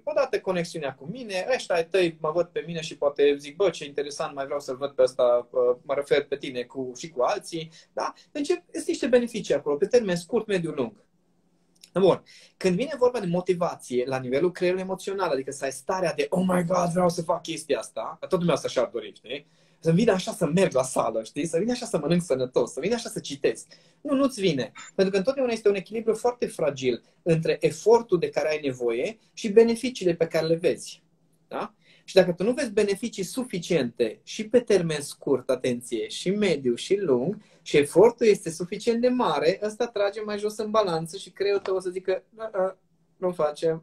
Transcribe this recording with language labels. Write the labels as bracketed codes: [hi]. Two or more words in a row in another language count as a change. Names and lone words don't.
[ro] Odată conexiunea cu mine, ăștia ai tăi mă văd pe mine și poate zic, bă, ce interesant, mai vreau să-l văd pe ăsta, mă refer pe tine și cu alții. Da? Deci sunt niște beneficii acolo, pe termen scurt, mediu, lung. Bun. Când vine vorba de motivație la nivelul creierului emoțional, adică să ai starea de [en] oh my God, [ro] vreau să fac chestia asta, toată lumea asta și-ar dori, știi? Să-mi vină așa să merg la sală, știi? Să vină așa să mănânc sănătos, să vină așa să citesc. Nu-ți vine. Pentru că întotdeauna este un echilibru foarte fragil între efortul de care ai nevoie și beneficiile pe care le vezi. Da? Și dacă tu nu vezi beneficii suficiente și pe termen scurt, atenție, și mediu și lung, și efortul este suficient de mare, ăsta trage mai jos în balanță și creierul tău o să zică nu facem.